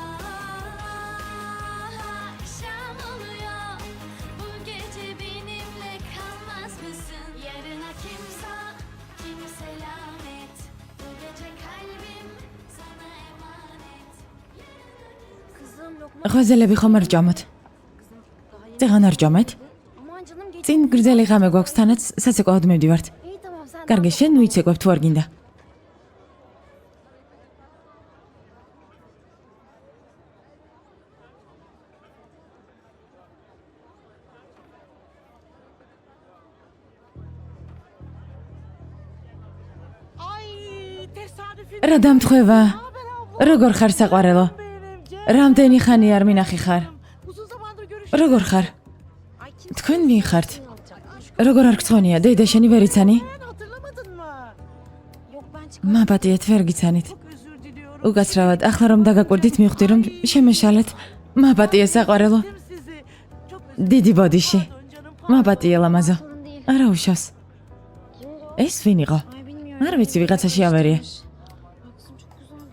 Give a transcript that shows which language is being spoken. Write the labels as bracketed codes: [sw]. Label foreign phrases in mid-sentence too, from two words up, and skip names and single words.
[tr] Akşam oluyor, bu gece benimle kalmaz mısın? Yarına kimse, kim selamet. Bu gece kalbim sana emanet. Kızım lokma. [ka] ღვეზელები ხომ არ ჭამოთ? წეღან არ ჭამეთ? [tr] Aman canım geç. [ka] წინ გრძელი ღამე გვაქვს თანაც საცეკვაოდ მივდივართ. [tr] İyi tamam sen. [ka] კარგი, შენ უიცეკვებ თუ არ გინდა. [tr] Ay tesadüfün. [ka] რა დამთხევა? როგორ ხარ საყვარელო? რამდენი ხანი არ მინახი ხარ? [tr] Uzun zamandır görüşürüz. [ka] როგორ ხარ? [tr] Ay kim [ka] თქვენ ვინ ხართ? როგორ არ გწონია? დედა შენი ვერ იცანი? [tr] hatırlamadın mı? Yok ben çıkar. [ka] მაპატიეთ ვერ გიცანით. [tr] Çok özür diliyorum. [ka] უკაცრავად, ახლა რომ დაგაკვირდით მივხვდი რომ შემეშალეთ. მაპატიე საყვარელო. [tr] Dedim sizi. Çok özür [ka] დიდი ბოდიში. [tr] dilerim canım. [ka] მაპატიე ლამაზო. [tr] Sorun değil. [ka] არა უშავს. [tr] Kimdi o? [ka] ეს ვინ იყო? [tr] Ay bilmiyorum. [ka] არ ვიცი, ვიღაცაში ავერია. [tr] Bak kızım çok güzel.